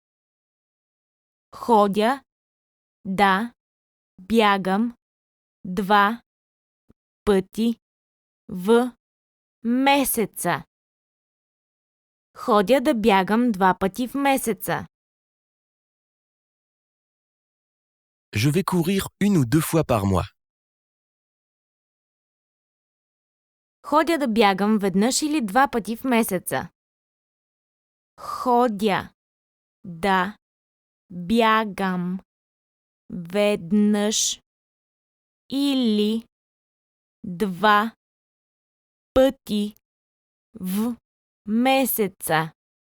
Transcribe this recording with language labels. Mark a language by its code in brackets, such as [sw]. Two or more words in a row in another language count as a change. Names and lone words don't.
[bg] Ходя да бягам 2 пъти в месеца. Ходя да бягам 2 пъти в месеца. [fr] Je vais courir 1 ou 2 fois par mois. [bg] Ходя да бягам веднъж или 2 пъти в месеца. Ходя да бягам веднъж или 2 пъти в месеца.